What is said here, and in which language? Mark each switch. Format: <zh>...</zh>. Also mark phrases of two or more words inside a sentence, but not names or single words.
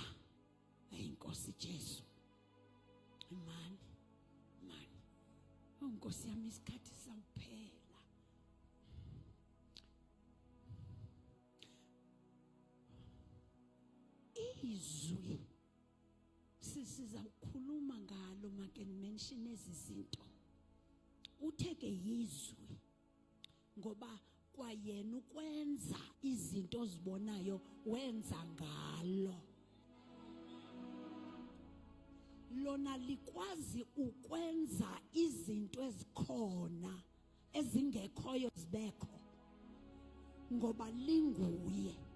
<zu>Inkosi Jesu. Mani. Nkosi yami isikhathi sawuphela. Izwi sizawukhuluma ngalo</zu> <en>make mention</en> <zu>ezi zinto. Utheke yizwi ngoba kwayena ukwenza izinto ozibonayo wenza ngalo. Lona likwazi ukwenza izinto ezikhona ezingekhoyo zibekho ngoba linguye.</zu>